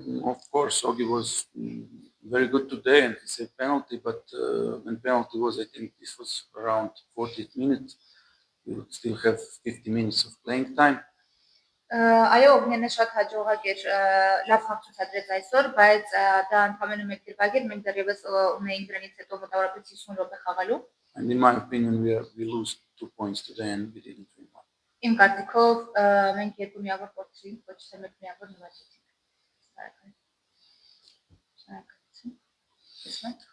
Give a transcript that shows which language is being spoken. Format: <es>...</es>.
<en>Of course, Ogi was very good today and he saved penalty, but when penalty was, I think this was around 40th minute. We would still have 50 minutes of playing time.</en> <hy>Այո, Օգնյանը շատ հաջողակ էր, լավ խաղ ցուցադրեց այսօր, բայց դա ընդամենը մեկ դրվագ էր, մենք դեռևս ունեինք դրանից հետո մոտավորապես 50 րոպե խաղալու։</hy> <en>And in my opinion, we lose 2 points today and we didn't win one.</en> <hy>Իմ կարծիքով մենք 2 միավոր կորցրինք, ոչ թե 1 միավոր նվաճեցինք։</hy>